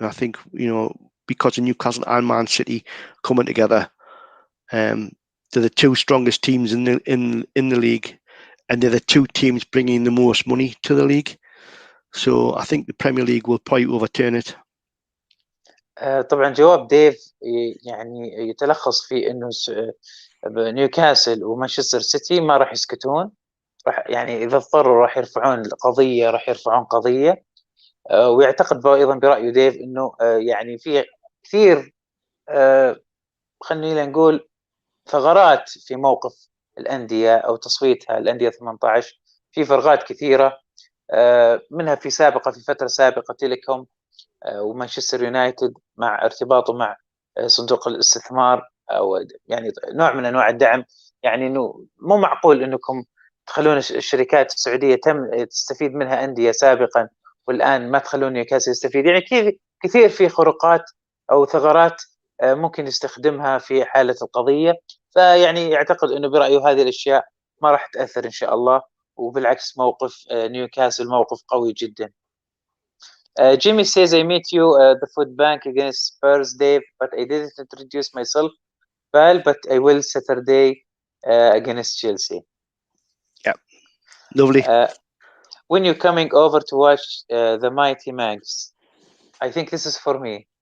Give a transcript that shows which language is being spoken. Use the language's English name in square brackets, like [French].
[English] And I think, you know, because of Newcastle and Man City coming together, they're the two strongest teams in the league, and they're the two teams bringing the most money to the league. So I think the Premier League will probably overturn it. [Arabic] طبعا جواب ديف يعني يتلخص في انه نيوكاسل ومانشستر سيتي ما راح يسكتون، راح يعني اذا اضطروا راح يرفعون قضيه، ويعتقد ايضا برايه ديف انه يعني في كثير خلينا نقول ثغرات في موقف الانديه او تصويتها الانديه 18، في فراغات كثيره منها في فتره سابقه تيليكوم ومانشستر يونايتد مع ارتباطه مع صندوق الاستثمار او يعني نوع من انواع الدعم. يعني انه مو معقول انكم تخلون الشركات السعوديه تستفيد منها انديه سابقا والان ما تخلون نيوكاسل يستفيد. يعني كثير في خروقات او ثغرات ممكن يستخدمها في حاله القضيه. فيعني يعتقد انه برايه هذه الاشياء ما راح تاثر ان شاء الله، وبالعكس موقف نيوكاسل موقف قوي جدا. [English] Jimmy says, I met you at the food bank against Spurs, Dave, but I didn't introduce myself. Well, but I will Saturday against Chelsea. Yeah, lovely. When you're coming over to watch the Mighty Mags, I think this is for me.